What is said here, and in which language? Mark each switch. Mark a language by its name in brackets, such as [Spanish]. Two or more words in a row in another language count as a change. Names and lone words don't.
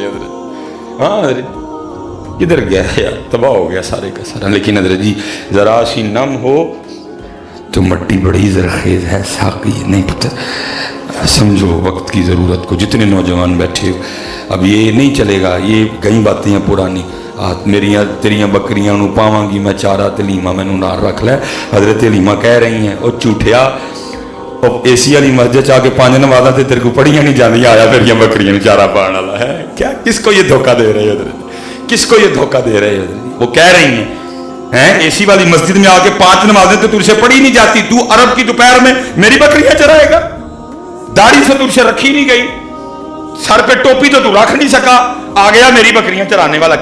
[Urdu] ہاں کدھر گیا یار, تباہ ہو گیا سارے کا سارا. لیکن حضرت جی ذرا سی نم ہو تو مٹی بڑی زرخیز ہے, ساقی نہیں پتہ. سمجھو وقت کی ضرورت کو. جتنے نوجوان بیٹھے ہو, اب یہ نہیں چلے گا, یہ کئی باتیں ہیں پرانی. [Punjabi] میریاں تیریاں بکریاں نو پاواں گی میں چارہ, تے لیما مینوں نال رکھ لے. حضرت لیما کہہ رہی ہیں او جھوٹیا, اے سی والی مسجد چاہ کے 5 نمازاں تے تیرے کو پڑھیاں نہیں جاندیاں, آیا میریاں بکریاں نو چارہ پاؤن والا ہے. [Urdu] کیا کس کو یہ دھوکہ دے رہے حضرت, کس کو یہ دھوکہ دے رہے حضرت. وہ کہہ رہی ہیں اے سی والی مسجد میں آ کے 5 نمازیں تو تجھ سے پڑھی نہیں جاتی, تو عرب کی دوپہر میں میری بکریاں چرائے گا. داڑھی سے تجھ سے رکھی نہیں گئی, سر پہ ٹوپی تو رکھ نہیں سکا, آ گیا میری بکریاں چرانے والا.